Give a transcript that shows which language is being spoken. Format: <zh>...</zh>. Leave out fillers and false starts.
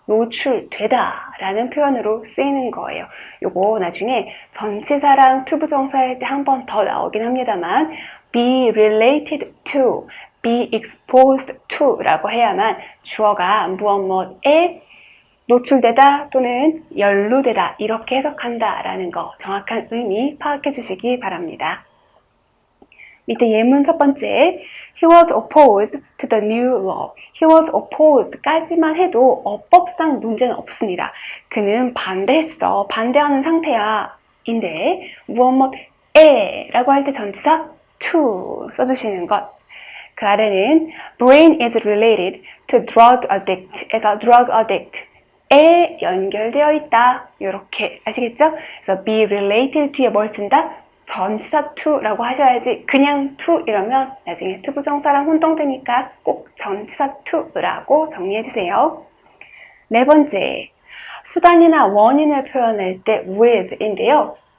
<ko>노출되다 라는 표현으로 쓰이는 거예요. 요거 나중에 전치사랑 투부정사일 때 한 번 더 나오긴 합니다만 be related to, be exposed to 라고 해야만 주어가 무엇에 노출되다 또는 연루되다 이렇게 해석한다 라는 거 정확한 의미 파악해 주시기 바랍니다. 밑에 예문 첫 번째,</ko> <en>he was opposed to the new law. he was opposed</en> <ko>까지만 해도 어법상 문제는 없습니다. 그는 반대했어. 반대하는 상태야. 인데 무엇에 라고 할 때 전치사 to 써주시는 것. 그 아래는 brain is related to drug addict 에서 drug addict 에 연결되어 있다. 이렇게 아시겠죠? 그래서 be related 뒤에 뭘 쓴다? 전치사 to라고 하셔야지 그냥 to 이러면 나중에 투부정사랑 혼동되니까 꼭 전치사 to라고 정리해주세요. 네 번째, 수단이나 원인을 표현할 때 with인데요.</ko>